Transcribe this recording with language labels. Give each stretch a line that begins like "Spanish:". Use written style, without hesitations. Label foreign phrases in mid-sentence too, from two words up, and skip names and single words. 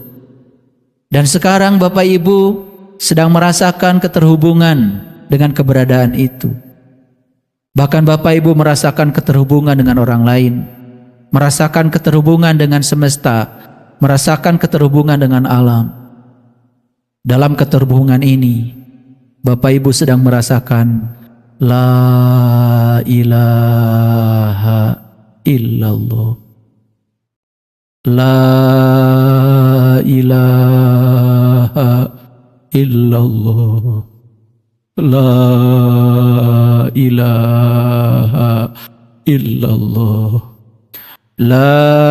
Indonesian: Dan sekarang Bapak Ibu sedang merasakan keterhubungan dengan keberadaan itu. Bahkan Bapak Ibu merasakan keterhubungan dengan orang lain, merasakan keterhubungan dengan semesta, merasakan keterhubungan dengan alam. Dalam keterhubungan ini, Bapak Ibu sedang merasakan
Arabic: La ilaha illallah, La ilaha illallah, La ilaha illallah, La